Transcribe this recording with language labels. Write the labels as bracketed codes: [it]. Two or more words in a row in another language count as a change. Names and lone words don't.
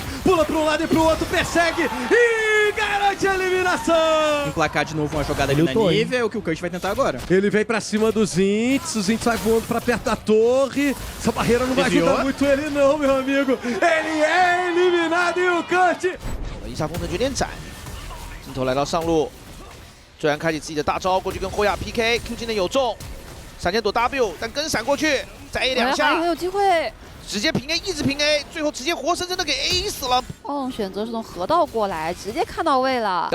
[pt] Pula pra um lado e pro outro, persegue e garante a eliminação. Emplacar de novo uma jogada ali na nível, é o que o Kurt vai tentar agora. Ele vem pra cima do Zints, o Zints vai voando pra perto da torre. Essa barreira não vai ajudar muito ele não, meu amigo. Ele é eliminado e o Kurt... [zh] 一下风城决点斩，镜头来到上路，虽然开启自己的大招过去跟霍亚 PK，Q 技能有中，闪电躲 W， 但跟闪过去，再 A 2下，还有机会，直接平 A， 一直平 A， 最后直接活生生的给 A 死了。选择是从河道过来，直接看到位了。